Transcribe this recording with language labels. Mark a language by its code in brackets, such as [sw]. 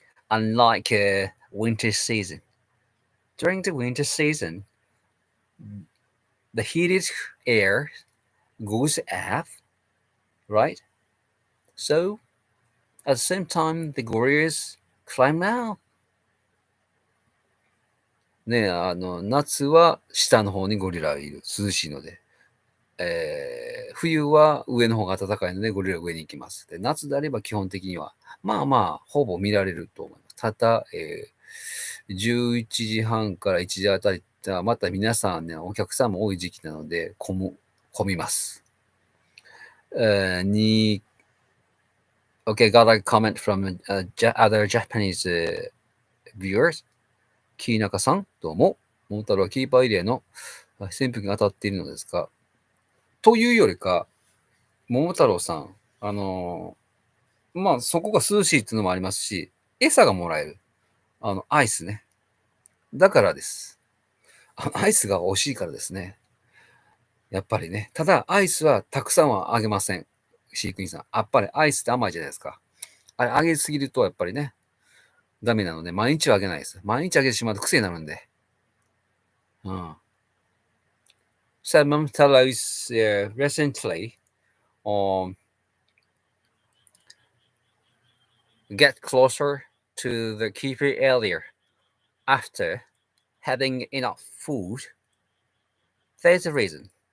[en] Unlike winter season, during the winter season, the heated air goes up, right? So at the same time, the gorillas climb out. [ja] ね、夏は下の方にゴリラがいる。涼しいので。冬は上の方が暖かいのでゴリラ上に行きます。で、夏であれば基本的には、まあまあ、ほぼ見られると思います。ただ、11時半から1時あたりは、また皆さんね、お客さんも多い時期なので、混みます。 [en] Okay, got a comment from other Japanese viewers. [ja] キーナカさん、どうも。モモタロウはキーパーエリアの扇風機が当たっているのですか？というよりか、桃太郎さん、まあ、そこが涼しいっていうのもありますし、餌がもらえる。アイスね。だからです。アイスが惜しいからですね。やっぱりね。ただ、アイスはたくさんはあげません。飼育員さん。やっぱりアイスって甘いじゃないですか。あれ、あげすぎるとやっぱりね、ダメなので、毎日はあげないです。毎日あげてしまうと癖になるんで。うん。 [en] So, Momotaro'a is recently get closer to the keeper area after having enough food. There's a reason.